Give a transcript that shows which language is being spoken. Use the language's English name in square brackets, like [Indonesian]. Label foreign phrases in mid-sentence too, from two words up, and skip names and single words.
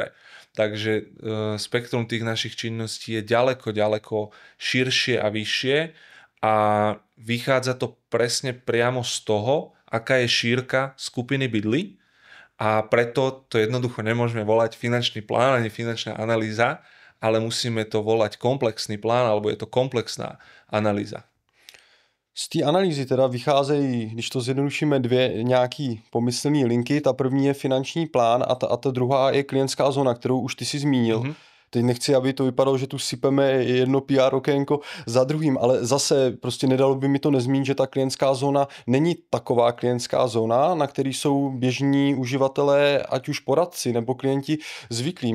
[Slovak] Takže spektrum tých našich činností je ďaleko širšie a vyššie a vychádza to presne priamo z toho, aká je šírka skupiny bydlí. A preto to jednoducho nemôžeme volať finančný plán ani finančná analýza, ale musíme to volať komplexný plán, alebo je to komplexná analýza. [Czech] Z té analýzy teda vycházejí, když to zjednodušíme, dvě nějaký pomyslné linky. Ta první je finanční plán a ta druhá je klientská zóna, kterou už ty si zmínil. Mm-hmm. Teď nechci, aby to vypadalo, že tu sypeme jedno PR okénko za druhým, ale zase prostě nedalo by mi to nezmínit, že ta klientská zóna není taková klientská zóna, na který jsou běžní uživatelé, ať už poradci nebo klienti zvyklí.